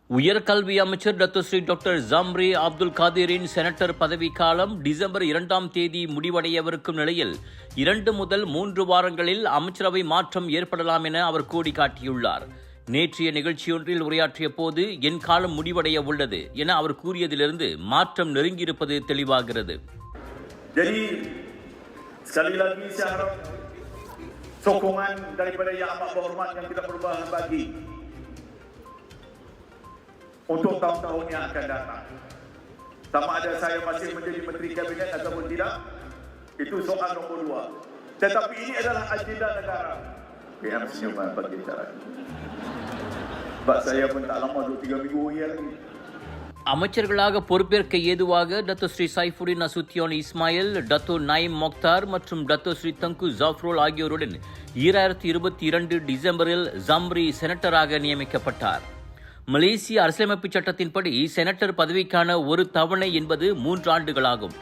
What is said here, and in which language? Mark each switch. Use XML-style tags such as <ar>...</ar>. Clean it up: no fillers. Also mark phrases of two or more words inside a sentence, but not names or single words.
<ta>உயர்கல்வி அமைச்சர் டத்தோஸ்ரீ டாக்டர் ஜம்ரி அப்துல் காதிரின் செனட்டர் பதவிக்காலம் டிசம்பர் 2ஆம் தேதி முடிவடையவிருக்கும் நிலையில் 2 முதல் 3 வாரங்களில் அமைச்சரவை மாற்றம் ஏற்படலாம் என அவர் கோடி காட்டியுள்ளார். நேற்றைய நிகழ்ச்சியொன்றில் உரையாற்றிய போது என் காலம் முடிவடைய உள்ளது என அவர் கூறியதிலிருந்து மாற்றம் நெருங்கியிருப்பது தெளிவாகிறது.</ta> <ms>Jadi sekali lagi saya harap sokongan daripada yang amat berhormat yang kita perlu bagi untuk tahun-tahun yang akan datang. Sama ada saya masih menjadi Menteri Kabinet ataupun tidak, itu soal nombor 2. Tetapi ini adalah agenda negara. PM senyuman bagi cara. Sebab saya pun tak lama 2-3 minggu lagi.</ms> <ta>அமைச்சர்களாக பொறுப்பேற்க ஏதுவாக டத்தோஸ்ரீ சைஃபுடின் நசுத்தியோன் இஸ்மாயில், டத்தோ நயீம் மொக்தார் மற்றும் டத்தோஸ்ரீ தங்கு ஜாஃப்ரோல் ஆகியோருடன் 2022 டிசம்பரில் ஜம்ரி செனட்டராக நியமிக்கப்பட்டார். மலேசிய அரசியலமைப்பு சட்டத்தின்படி செனட்டர் பதவிக்கான ஒரு தவணை என்பது 3 ஆண்டுகளாகும்.</ta>